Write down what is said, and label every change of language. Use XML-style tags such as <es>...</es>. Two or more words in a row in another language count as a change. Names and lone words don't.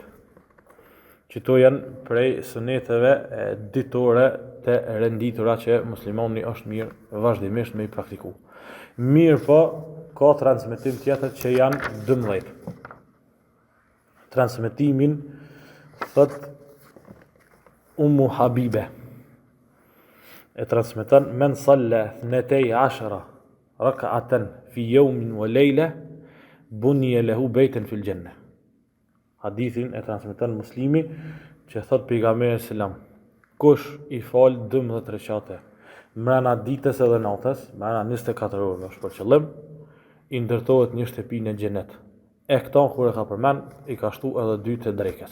<sq>Qëto janë prej suneteve ditore të renditura që muslimani është mirë vazhdimisht me i praktiku. Mirë po, ka transmetim tjetër që janë 12. Transmetimin thot Ummu Habibe. E transmeton</sq> <ar>من صلى 12 ركعة في يوم وليلة بني له بيت في الجنة.</ar> <sq>Hadithin e transmeton Muslimi që thot pejgamberi selam, kush i fal 12 rekate mbrana ditës edhe natës, mbrana 24 orë është për qëllim, i ndërtohet një shtëpi në xhenet. E këto kur e ka përmend, i ka shtu edhe 2 të drekës.</sq>